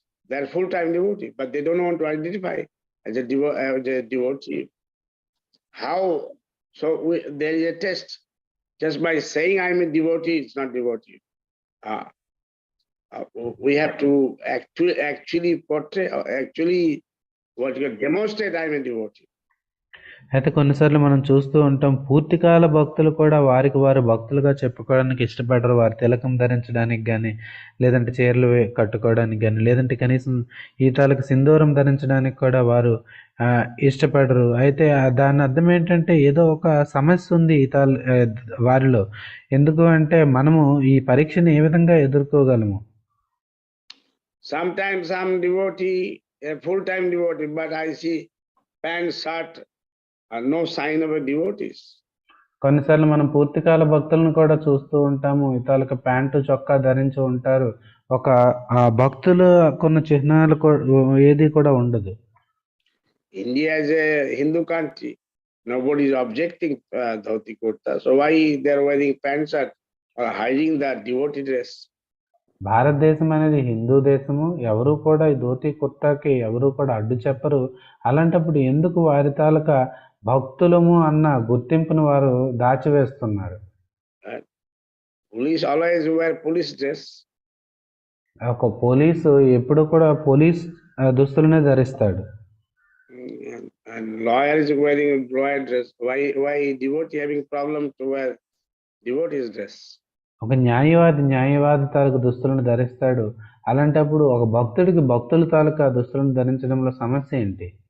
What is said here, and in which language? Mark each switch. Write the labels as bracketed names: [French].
[English] They are full-time devotee, but they don't want to identify as a devotee. How? So there is a test. Just by saying I'm a devotee, it's not devotee. We have to actually portray, actually what you demonstrate I'm a devotee. [Telugu] అయితే కొన్నిసార్లు మనం చూస్తూ ఉంటాం, పూర్తికాల భక్తులు కూడా వారికి వారు భక్తులుగా చెప్పుకోవడానికి ఇష్టపడరు. వారు తిలకం ధరించడానికి కానీ, లేదంటే చీరలు కట్టుకోవడానికి కానీ, లేదంటే కనీసం ఈ తాలూకు సింధూరం ధరించడానికి కూడా వారు ఇష్టపడరు. అయితే దాని అర్థం ఏంటంటే ఏదో ఒక సమస్య ఉంది ఈ వారిలో. ఎందుకు అంటే మనము ఈ పరీక్షని ఏ విధంగా ఎదుర్కోగలము? [English] Sometimes some devotee, a full-time devotee, but I see pant, shirt, no sign of a devotees. [Telugu] కొన్నిసార్లు మనం పూర్తికాల భక్తులను కూడా చూస్తూ ఉంటాము, ఇతాలకు ప్యాంటు చొక్కా ధరించి ఉంటారు, ఒక భక్తులు కొన్ని చిహ్నాలు ఏది కూడా ఉండదు. [English] India is a Hindu country. Nobody is objecting dhoti kurta. So why they are wearing pants or hiding the devotee dress? [Telugu] భారతదేశం అనేది హిందూ దేశము, ఎవరు కూడా ఈ ధోతి కుర్తాకి ఎవరు కూడా అడ్డు చెప్పరు. అలాంటప్పుడు ఎందుకు వారి తాలూకా భక్తులము అన్న గుర్తింపును వారు దాచివేస్తున్నారు? [English] Police always wear police dress. [Telugu] ఒక పోలీసు ఎప్పుడు కూడా police దుస్తులనే ధరిస్తాడు. [English] And lawyer is wearing lawyer dress. Why devotee having problem to wear devotee's dress? [Telugu] ఒక న్యాయవాది తాలూకు దుస్తులను ధరిస్తాడు. అలాంటప్పుడు ఒక భక్తుడికి భక్తుల తాలూకా దుస్తులను ధరించడంలో సమస్య ఏంటి?